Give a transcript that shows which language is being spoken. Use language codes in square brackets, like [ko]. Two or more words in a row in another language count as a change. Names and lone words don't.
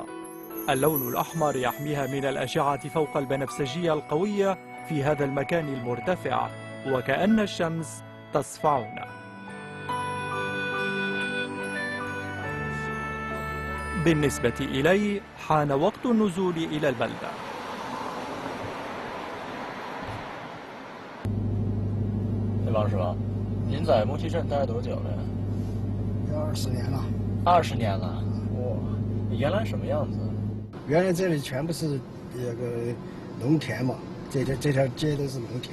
[ar] اللون الأحمر يحميها من الأشعة فوق البنفسجية القوية في هذا المكان المرتفع، وكأن الشمس تصفعنا. بالنسبة إلي حان وقت النزول إلى البلدة. [zh] 对吧，是吧？您在木樨镇待了多久了呀？有20年了。 20年了。哇，原来什么样子？原来这里全部是那个农田嘛，这条街都是农田。